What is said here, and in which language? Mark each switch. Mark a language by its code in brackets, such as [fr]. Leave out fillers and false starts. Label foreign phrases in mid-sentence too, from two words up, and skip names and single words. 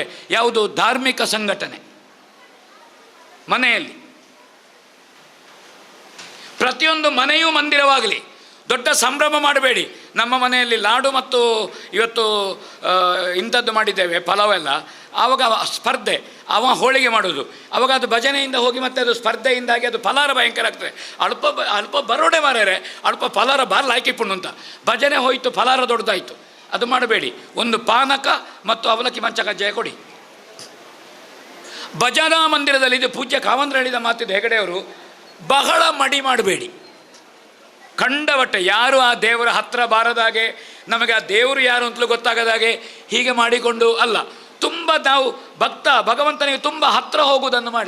[kn] ಯಾವುದು? ಧಾರ್ಮಿಕ ಸಂಘಟನೆ. ಮನೆಯಲ್ಲಿ ಪ್ರತಿಯೊಂದು ಮನೆಯೂ ಮಂದಿರವಾಗಲಿ. ದೊಡ್ಡ ಸಂಭ್ರಮ ಮಾಡಬೇಡಿ. ನಮ್ಮ ಮನೆಯಲ್ಲಿ ಲಾಡು ಮತ್ತು ಇವತ್ತು ಇಂಥದ್ದು ಮಾಡಿದ್ದೇವೆ, ಪಲಾವೆಲ್ಲ. ಆವಾಗ ಸ್ಪರ್ಧೆ, ಅವ ಹೋಳಿಗೆ ಮಾಡೋದು, ಆವಾಗ ಅದು ಭಜನೆಯಿಂದ ಹೋಗಿ ಮತ್ತೆ ಅದು ಸ್ಪರ್ಧೆಯಿಂದಾಗಿ ಅದು ಫಲಾರ ಭಯಂಕರ ಆಗ್ತದೆ. [tcy] ಅಲ್ಪ ಬರೋಡೆ ಮಾರ್ಯಾರೆ, ಅಲ್ಪ ಫಲಾರ ಬಾರ್ಲ ಹಾಕಿಪುಣ್ಣು ಅಂತ. [kn] ಭಜನೆ ಹೋಯಿತು, ಫಲಾರ ದೊಡ್ಡದಾಯಿತು. ಅದು ಮಾಡಬೇಡಿ. ಒಂದು ಪಾನಕ ಮತ್ತು ಅವಲಕ್ಕಿ ಮಂಚ ಕಜ್ಜಾಯ ಕೊಡಿ. ಭಜನಾ ಮಂದಿರದಲ್ಲಿ, ಇದು ಪೂಜ್ಯ ಕಾವಂದ್ರ ಹೇಳಿದ ಮಾತಿದ್ದು ಹೆಗಡೆಯವರು, ಬಹಳ ಮಡಿ ಮಾಡಬೇಡಿ. ಕಂಡವಟ್ಟೆ ಯಾರು ಆ ದೇವರ ಹತ್ರ ಬಾರದಾಗೆ, ನಮಗೆ ಆ ದೇವರು ಯಾರು ಅಂತಲೂ ಗೊತ್ತಾಗದಾಗೆ ಹೀಗೆ ಮಾಡಿಕೊಂಡು ಅಲ್ಲ, ತುಂಬ ನಾವು ಭಗವಂತನಿಗೆ ತುಂಬ ಹತ್ರ ಹೋಗುವುದನ್ನು ಮಾಡಿ.